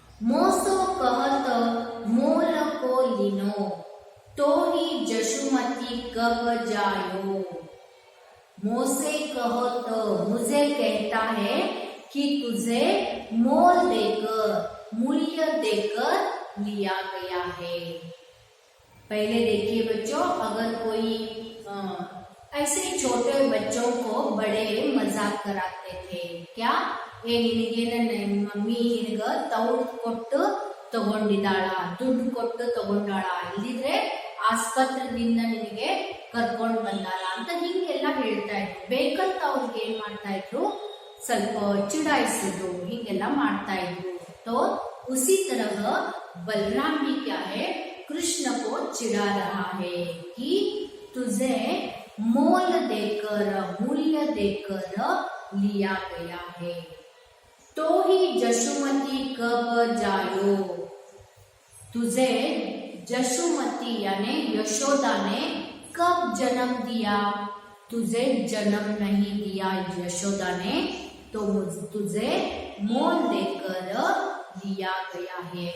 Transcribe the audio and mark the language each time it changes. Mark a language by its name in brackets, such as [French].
[Hindi] Moso कहत मोल को लिनो, तो ही जशुमती कब जायो। मोसे कहत, मुझे कहता है कि तुझे मोल देकर, मूल्य देकर लिया गया है। पहले देखिए बच्चों, अगर कोई ऐसे ही छोटे बच्चों को बड़े मजाक कराते थे, क्या ए [Kannada] ನಿನಗೆ ನನ್ನ ಮಮ್ಮಿ ನಿನಗ ತೌಡ್ ಕೊಟ್ಟು ತಗೊಂಡಿದ್ದಾಳ, ದುಡ್ಡು ಕೊಟ್ಟು ತಗೊಂಡಾಳ, ಇಲ್ಲಿದ್ರೆ ಆಸ್ಪತ್ರೆದಿಂದ ನಿನಗೆ ಕರ್ಕೊಂಡು ಬಂದಾಳ ಅಂತ ಹಿಂಗೆಲ್ಲ ಹೇಳ್ತಾ ಇದ್ರು. ಬೇಕಂತ ಅವ್ರಿಗೆ ಏನ್ ಮಾಡ್ತಾ ಇದ್ರು, ಸ್ವಲ್ಪ चिढ़ाइसिದ್ರು, ಹಿಂಗೆಲ್ಲ ಮಾಡ್ತಾ इದ್ರು। [Hindi] तो उसी तरह बलराम भी क्या है, कृष्ण को चिढ़ा रहा है कि तुझे मोल देकर, मूल्य देकर लिया गया है। तो ही जशुमती कब जायो, तुझे जशुमती यानी यशोदा ने कब जन्म दिया, तुझे जन्म नहीं दिया यशोदा ने, तो तुझे मोल देकर लिया गया है।